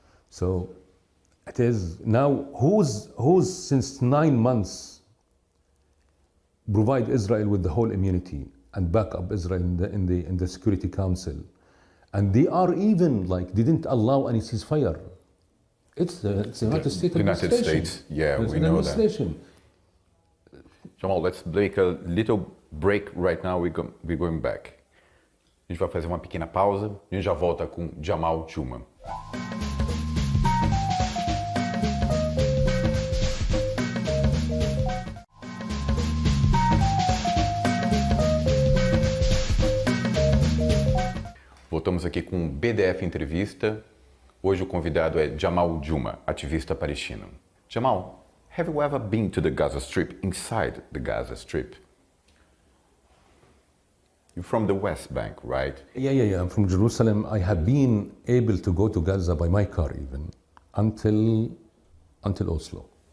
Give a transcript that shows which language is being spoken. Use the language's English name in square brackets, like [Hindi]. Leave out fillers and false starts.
[English] So it is now who's since 9 months provide Israel with the whole immunity and back up Israel in the Security Council, and they are even like they didn't allow any ceasefire. It's the United States administration. United States, yeah, we know that. Jamal, let's take a little break right now. We're going back. [Portuguese] A gente vai fazer uma pequena pausa e a gente já volta com Jamal Juma. Voltamos aqui com o BDF Entrevista. Hoje o convidado é Jamal Juma, ativista palestino. [English] Jamal, have you ever been to the Gaza Strip, inside the Gaza Strip? You're from the West Bank, right? Yeah. I'm from Jerusalem. I have been able to go to Gaza by my car even until Oslo.